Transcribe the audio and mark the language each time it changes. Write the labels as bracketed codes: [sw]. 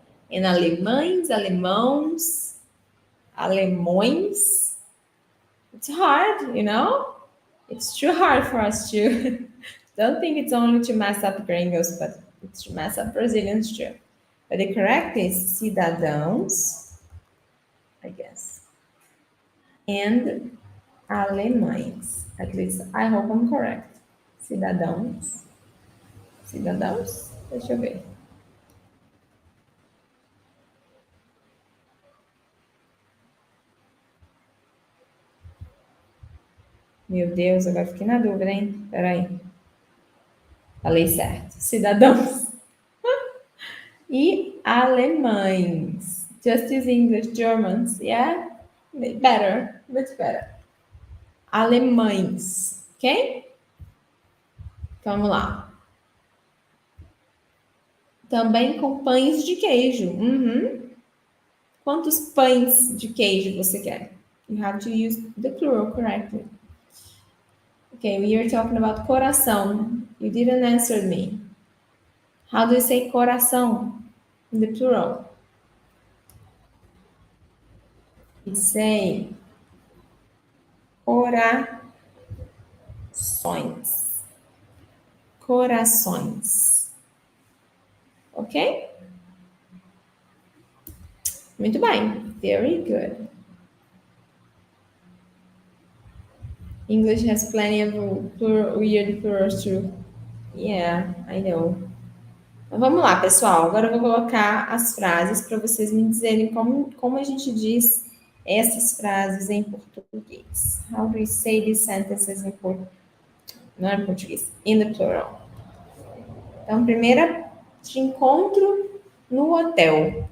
[pt] And alemães, alemãos, alemões. [en] It's hard, you know? It's too hard for us to. Don't think it's only to mess up gringos, but it's to mess up Brazilians too. But the correct is cidadãos, I guess, and alemães. At least I hope I'm correct. [pt] Cidadãos. Cidadãos? Deixa eu ver. Meu Deus, agora fiquei na dúvida, hein? Peraí. Falei certo. Cidadãos e alemães. [en] Just use English, Germans, yeah? Better, much better. [pt] Alemães, ok? Vamos lá. Também com pães de queijo. Uhum. Quantos pães de queijo você quer? [en] You have to use the plural correctly. Okay, we are talking about coração. You didn't answer me. How do you say coração in the plural? You say corações. Corações. Ok? [pt] Muito bem. [en] Very good. English has plenty of weird plurals too. Yeah, I know. [pt] Então, vamos lá, pessoal. Agora eu vou colocar as frases para vocês me dizerem como a gente diz essas frases em português. [en] How do we say these sentences in [pt] não é em português, [en] in the plural. [pt] Então, primeira, te encontro no hotel.